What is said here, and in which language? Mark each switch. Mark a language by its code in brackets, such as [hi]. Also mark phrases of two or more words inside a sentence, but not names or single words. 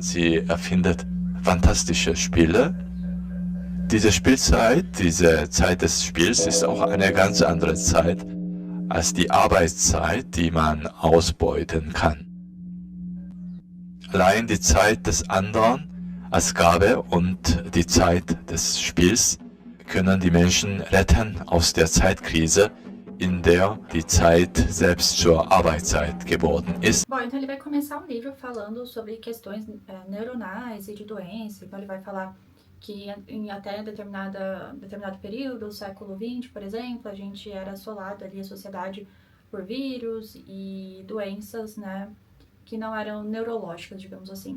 [de] Sie erfindet fantastische Spiele. Diese Spielzeit, diese Zeit des Spiels ist auch eine ganz andere Zeit als die Arbeitszeit, die man ausbeuten kann. Allein die Zeit des anderen als Gabe und die Zeit des Spiels können die Menschen retten aus der Zeitkrise, in der die Zeit selbst zur Arbeitszeit geworden ist. [pt] Bom, então ele vai começar um livro falando sobre questões neuronais e de doença. Então ele vai falar que em até determinado período, o século XX, por exemplo, a gente era assolado ali, a sociedade, por vírus e doenças, né, que não eram neurológicas, digamos assim.